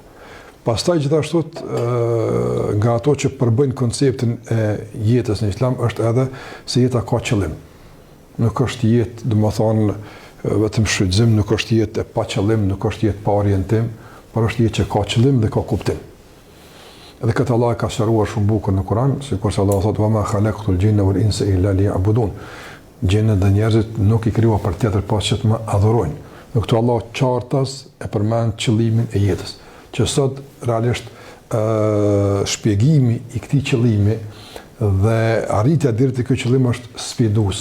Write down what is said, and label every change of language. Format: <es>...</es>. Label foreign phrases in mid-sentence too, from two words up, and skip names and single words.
<sq>Pastaj gjithashtu nga ato që përbëjnë konceptin e jetës në Islam është edhe se jeta ka qëllim. Nuk është jetë, domethënë, vetëm shfrytëzim, nuk është jetë e pa qëllim, nuk është jetë pa orientim, por është jetë që ka qëllim dhe ka kuptim. Edhe këtë Allah ka shëruar shumë bukur në Kur'an, sikurse Allah thotë:</sq> <ar>"وما خلقت الجن والإنس إلا ليعبدون."</ar> <sq>Gjenët dhe njerëzit nuk i krijua për tjetër pas që të më adhurojnë. Dhe këtu Allah qartas e përmend qëllimin e jetës, që sot realisht shpjegimi i këtij qëllimi dhe arritja deri te ky qëllim është sfidues.</sq>